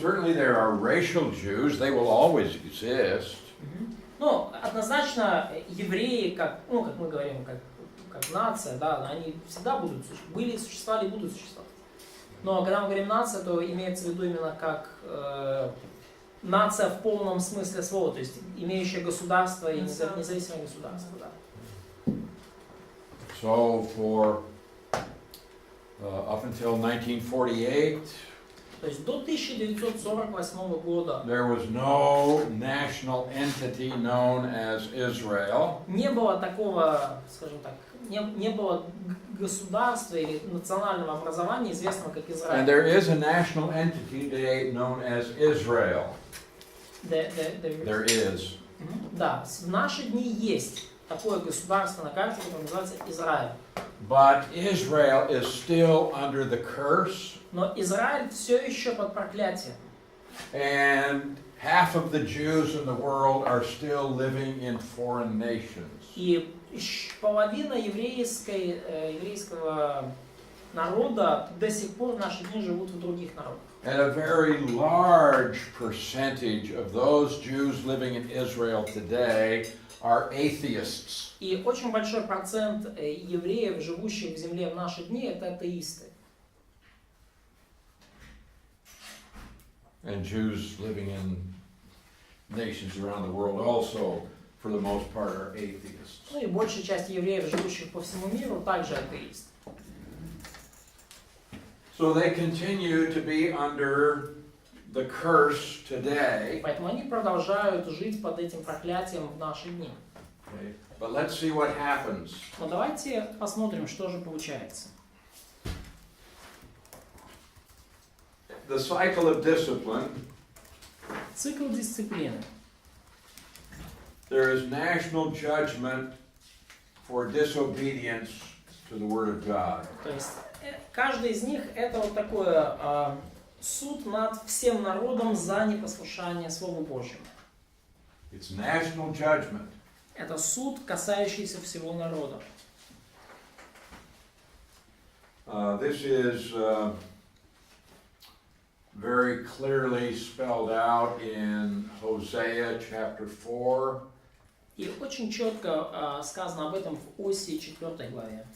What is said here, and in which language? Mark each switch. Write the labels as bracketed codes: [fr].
[en] Certainly there are racial Jews, they will always exist. [ru] Ну, однозначно евреи, как мы говорим, как нация, да, они всегда были, существовали и будут существовать. Но когда мы говорим нация, то имеется в виду именно как нация в полном смысле слова, то есть имеющая государство и независимое государство. Да. [en] So for up until 1948, [ru] То есть до 1948 года [en] there was no national entity known as Israel. [ru] не было такого, скажем так, не было государства или национального образования, известного как [en] And [ru] Израиль. [en] there is a national entity today known as Israel. There is. [ru] Да, в наши дни есть такое государство на карте, которое называется Израиль. [en] But Israel is still under the curse. [ru] Но Израиль все еще под проклятием. [en] And half of the Jews in the world are still living in foreign nations. [ru] И половина еврейского народа до сих пор в наши дни живут в других народах. [en] And a very large percentage of those Jews living in Israel today are atheists. [ru] И очень большой процент евреев, живущих в земле в наши дни, это атеисты. [en] And Jews living in nations around the world also, for the most part, are atheists. [ru] Ну и большая часть евреев, живущих по всему миру, также атеисты. [en] So they continue to be under the curse today. [ru] Поэтому они продолжают жить под этим проклятием в наши дни. [en] Okay. But let's see what happens. [ru] Но давайте посмотрим, что же получается. [en] The cycle of discipline. [ru] Цикл дисциплины. [en] There is national judgment for disobedience to the Word of God. [ru] То есть каждый из них это вот такое суд над всем народом за непослушание Слову Божьему. [en] It's national judgment. [ru] Это суд, касающийся всего народа. [en] This is very clearly spelled out in Hosea chapter 4. [ru] И очень четко сказано об этом в Осии 4 главе,